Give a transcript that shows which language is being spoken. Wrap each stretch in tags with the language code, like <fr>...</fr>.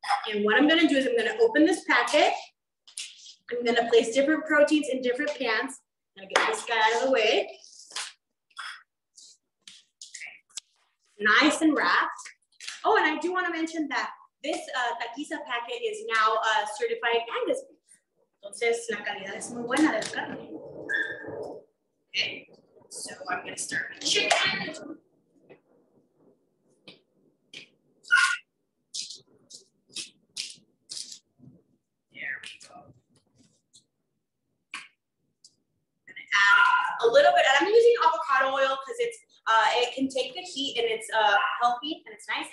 <en>And what I'm gonna do is I'm gonna open this packet. I'm gonna place different proteins in different pans. I'm gonna get this guy out of the way. Nice and wrapped. Oh, and I do want to mention that this taquiza packet is now certified Angus beef.</en> <es>Entonces, la calidad es muy buena del carne.</es> <en>Okay, so I'm going to start with chicken. There we go. I'm going to add a little bit, and I'm using avocado oil because it's it can take the heat and it's healthy and it's nice.</en>